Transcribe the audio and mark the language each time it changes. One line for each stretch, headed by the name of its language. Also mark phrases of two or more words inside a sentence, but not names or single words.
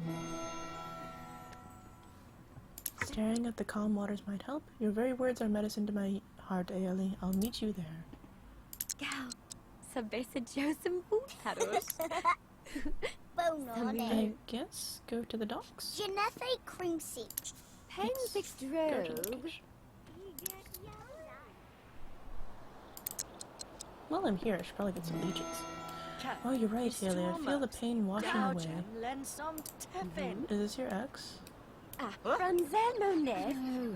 English: Staring at the calm waters might help. Your very words are medicine to my heart, Aeli. I'll meet you there. Gal, sabesa Josem Butaros. I guess go to the docks. Genethe Crimsy. Pensix Go to the Drogue. location. While I'm here, I should probably get some leeches. Oh, you're right, Aeli. I feel the pain washing away. Is this your ex? Franzel Monet.